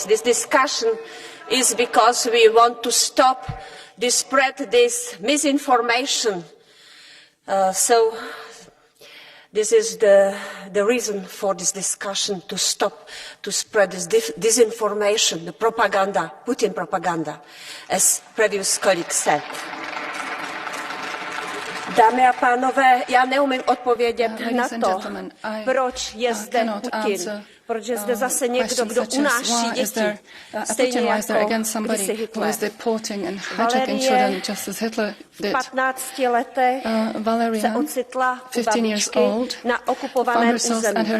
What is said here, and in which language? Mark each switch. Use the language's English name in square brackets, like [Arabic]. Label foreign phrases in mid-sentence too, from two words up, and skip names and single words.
[English] This discussion is because we want to stop the spread this misinformation. So this is the reason for this discussion, to stop to spread this disinformation, the propaganda, Putin propaganda, as previous colleagues said. [Czech] Dámy a pánové, já neumím odpovědět na to, proč je zde Putin, proč je zde zase někdo, kdo unáší děti, stejně jako kdysi Hitler. Valerie v 15 letech se ocitla u babičky na okupovaném území.